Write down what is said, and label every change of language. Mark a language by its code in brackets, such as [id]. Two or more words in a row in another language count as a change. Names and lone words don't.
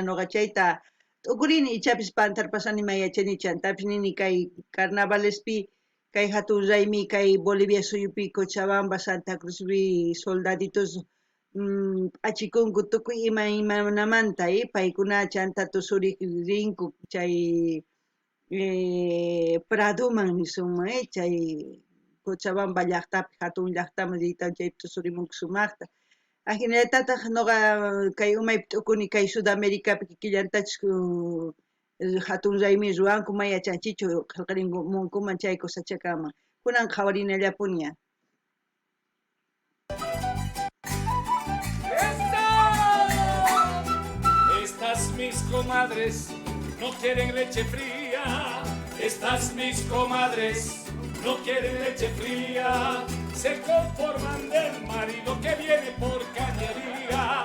[qu] noqa chayta tukurini ichapis pantarpasani mayachani chantapis nini kay carnavalespi kay hatun raymi kay Bolivia suyupi Cochabamba, Santa Cruzpi soldaditos p'achikunku tukuy imanamanta paykuna chanta tusuriq rinku chay Pradoman nisunman chay Cochabamba llaqtapi hatun llaqtaman liytan chay tusurimunku sumaqta. Ajinatataq noqa kay umaypi t'ukuni kay Sudamericapi kikillantachus hatun raymi ruwanku mayachanchichu qillqarimunkuman chay cosachakaman. Kunan qhawarinallapuña. [es] Estas mis comadres no quieren leche fría. Estas mis comadres no quieren leche fría. Se conforman del marido que viene por cañería.